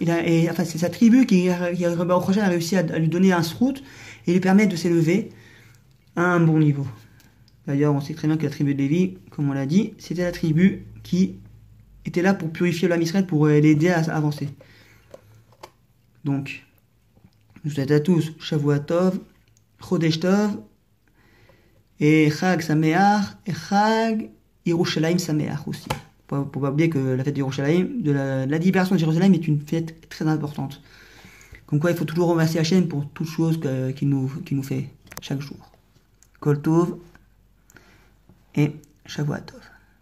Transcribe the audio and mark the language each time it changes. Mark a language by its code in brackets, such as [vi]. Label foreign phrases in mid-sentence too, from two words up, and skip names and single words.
[fr] Enfin, c'est sa tribu au prochain a réussi à lui donner un srout et lui permettre de s'élever à un bon niveau. D'ailleurs, on sait très bien que la tribu de Lévi, comme on l'a dit, c'était la tribu qui était là pour purifier l'âme Israël, pour l'aider à avancer. Donc, je vous souhaite à tous [he] שבוע טוב, חודש טוב, [fr] et [he] חג שמח, [fr] et [he] חג ירושלים שמח [fr] aussi. Pour pas oublier que la fête de Yerushalayim, de la libération de Jérusalem, est une fête très importante. Comme quoi, il faut toujours remercier Hachem pour toutes choses qu'il nous fait chaque jour. [he] כל טוב et שבוע טוב.